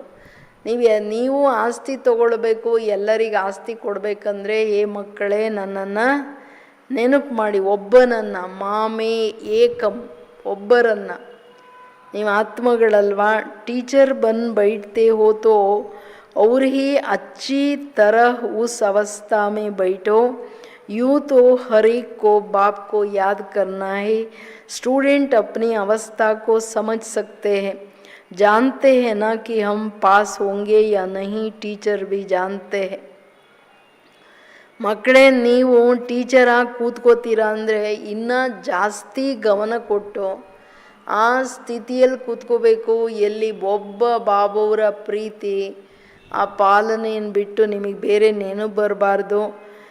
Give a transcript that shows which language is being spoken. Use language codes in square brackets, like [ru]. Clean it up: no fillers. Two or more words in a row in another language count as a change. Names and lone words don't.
[kn] ನೀವು ಆಸ್ತಿ ತಗೊಳ್ಬೇಕು, ಎಲ್ಲರಿಗೆ ಆಸ್ತಿ ಕೊಡಬೇಕಂದ್ರೆ ಹೇ ಮಕ್ಕಳೇ ನನ್ನನ್ನು ನೆನಪು ಮಾಡಿ, ಒಬ್ಬನನ್ನು, [sa] मामेकम्, [kn] ಒಬ್ಬರನ್ನು. ನೀವು ಆತ್ಮಗಳಲ್ವಾ. [hi] टीचर बन बैठते हो तो और ही अच्छी तरह उस अवस्था में बैठो. यूँ तो हर एक को बाप को याद करना है. स्टूडेंट अपनी अवस्था को समझ सकते हैं, जानते हैं ना कि हम पास होंगे या नहीं. टीचर भी जानते हैं. [kn] ಮಕ್ಕಳೇ, ನೀವು ಟೀಚರಾಗಿ ಕೂತ್ಕೋತೀರಾ ಅಂದರೆ ಇನ್ನೂ ಜಾಸ್ತಿ ಗಮನ ಕೊಟ್ಟು ಆ ಸ್ಥಿತಿಯಲ್ಲಿ ಕೂತ್ಕೋಬೇಕು ಎಲ್ಲಿ ಒಬ್ಬ ಬಾಬುವರ ಪ್ರೀತಿ, ಆ ಪಾಲನೆಯನ್ನು ಬಿಟ್ಟು ನಿಮಗೆ ಬೇರೆ ನೆನಪು ಬರಬಾರ್ದು.